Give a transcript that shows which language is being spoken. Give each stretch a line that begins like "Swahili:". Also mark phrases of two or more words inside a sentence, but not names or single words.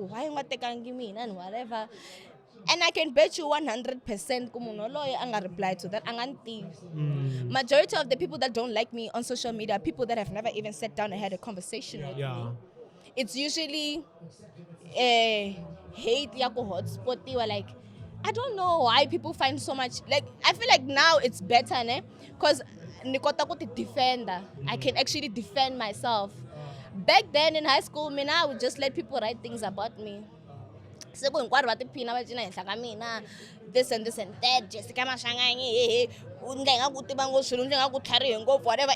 English: Why not take and give me and whatever. And I can bet you 100%
Tsonga: kumunhu loyi anga
English: reply to that angantivi. Majority of the people that don't like me on social media are people that have never even sat down and had a conversation with me. It's usually hate
Tsonga: ya ku
English: hotspot or like I don't know why people find so much, like I feel like now it's better ne because
Tsonga: nikota ku ti
English: defender. I can actually defend myself. Back then in high school, I would just let people write things about me. This and this and that, Jessica Machangani, whatever.